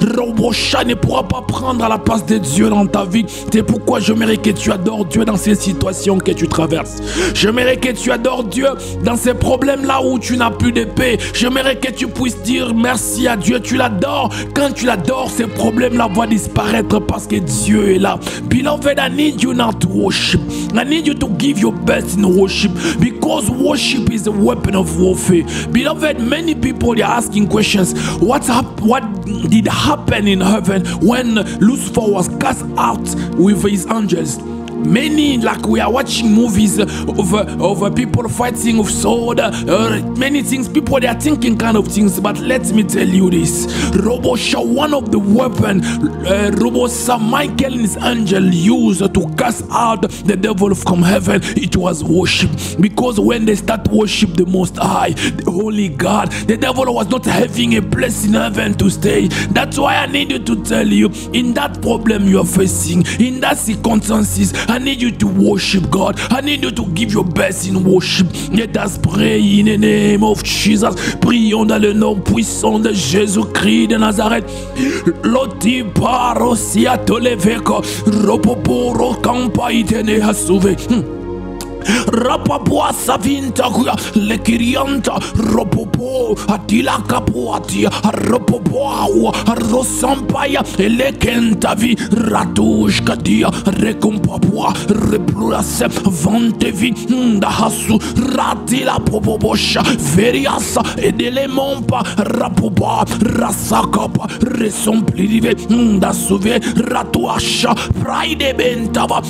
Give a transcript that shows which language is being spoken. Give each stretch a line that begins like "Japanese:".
French: Robocha ne pourra pas prendre à la place de Dieu dans ta vie. C'est pourquoi j'aimerais que tu adores Dieu dans ces situations que tu traverses. J'aimerais que tu adores Dieu dans ces problèmes là où tu n'as plus de paix. J'aimerais que tu puisses dire merci à Dieu. Tu l'adores. Quand tu l'adores, ces problèmes là vont disparaître parce que Dieu est là.
English: Beloved, I need you now to worship. I need you to give your best in worship, because worship is a weapon of warfare. Beloved, many people they are asking questions. What did happen in heaven when Lucifer was cast out with his angels? Many, like we are watching movies of people fighting with sword, many things, people they are thinking kind of things, but let me tell you this. Robosha, one of the weapons Robosa Michael and his angel used to cast out the devil from heaven, it was worship. Because when they start worship the Most High, the Holy God, the devil was not having a place in heaven to stay. That's why I need you to tell you, in that problem you are facing, in that circumstances, I need you to worship God. I need you to give your best in worship. Let us pray in the name of Jesus.
French: Prions dans le nom puissant de Jésus-Christ de Nazareth. Loti paro si a toleveko. Ropoporo kampa itene a sauvé. Rapapoa savinta kuya lekirianta ropopo atila kapuatia ropopoa rosampaya elekentavi ratushka dia rekompapoa replurase vantevi ndahasu ratila popobosha veriasa edelemompa rapopa rasakapa resomplive ndasuve ratuasha praide bentava.